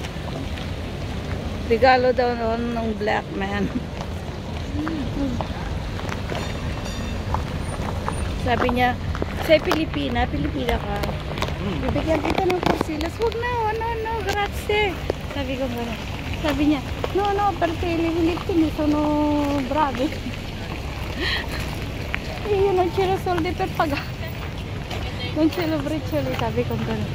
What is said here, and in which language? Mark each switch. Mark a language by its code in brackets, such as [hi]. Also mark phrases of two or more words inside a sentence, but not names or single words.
[tl] Regalo daw noon ng [en] black man. [tl] Sabi niya, sa Pilipina ka. Bibigyan kita ng porcelas. Huwag na, [it] no, grazie. [tl] Sabi ko gano'n. Sabi niya, [it] no, perché le Filippine sono bravi. Io non c'ero soldi per pagare. Non ce l'ho bricioli, [tl] sabi ko gano'n.